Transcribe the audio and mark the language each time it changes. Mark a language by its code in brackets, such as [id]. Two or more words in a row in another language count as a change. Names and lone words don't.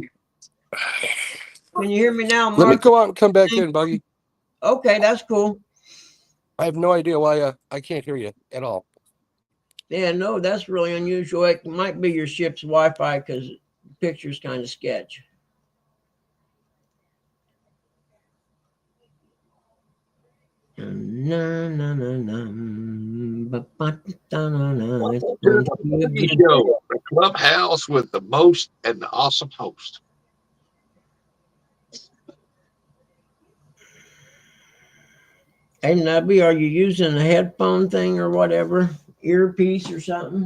[en] can you hear me now, Mark? Let me go out and come back in, Buggy. Okay, that's cool. I have no idea why I can't hear you at all. Yeah, no, that's really unusual. It might be your ship's Wi-Fi because the picture's kind of sketch. Na, na, na, na. Ba, ba, da, na, na. It's going to be a good Show, the clubhouse with the most and the awesome host. Hey, Nubby, are you using a headphone thing or whatever? Earpiece or something?